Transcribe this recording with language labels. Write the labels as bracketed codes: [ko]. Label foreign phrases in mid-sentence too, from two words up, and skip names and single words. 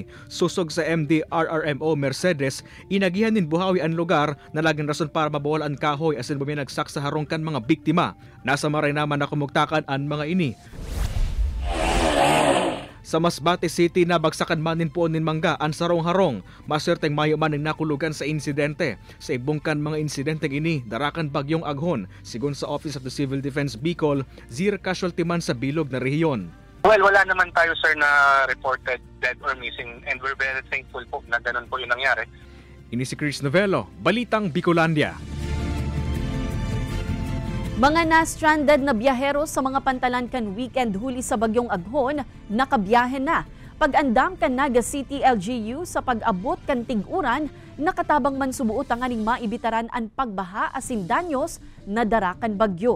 [bik] Susog sa MD-RRMO Mercedes, inagihan din buhawi ang lugar na laging rason para mabawal ang kahoy asin buminagsak sa harong kan mga biktima. Nasa maray naman na kumugtakan ang mga ini. Sa Masbate City, nabagsakan manin po nin mangga ang sarong-harong. Maswerteng mayo man ang nakulugan sa insidente. Sa ibungkan mga insidenteng ini, darakan bagyong Aghon. Sigun sa Office of the Civil Defense Bicol, [en] zero casualty [bik] man sa bilog na rehiyon. [en] Well, [tl] wala naman tayo sir na [en] reported dead or missing and we're very thankful [tl] po na ganun po yung nangyari. [bik] Ini si Chris Novello, Balitang Bicolandia. Mga na-stranded na biyahero sa mga pantalan kan weekend huli sa bagyong Aghon, nakabiyahe na. Pag-andam kan Naga City LGU sa pag-abot kan tig-uran, nakatabang man subuot ang aning maibitaran ang pagbaha asin danyos na darakan bagyo.